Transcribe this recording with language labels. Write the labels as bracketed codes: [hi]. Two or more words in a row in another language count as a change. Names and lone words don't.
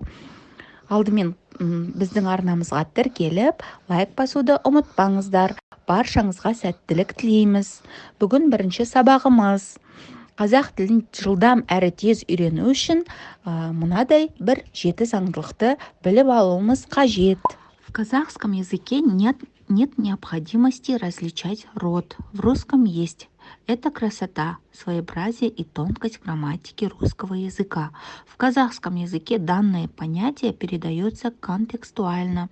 [kk] Алдымен біздің арнамызға тіркеліп, лайк басуды ұмытпаңыздар. Баршаңызға сәттілік тілейміз. Бүгін бірінші сабағымыз. Қазақ тілін жылдам әрі тез үйрену үшін мынадай бір 7 заңдылықты біліп алуымыз қажет. [ru] В казахском языке нет необходимости различать род. В русском есть. Это красота, своеобразие и тонкость грамматики русского языка. В казахском языке данное понятие передается контекстуально.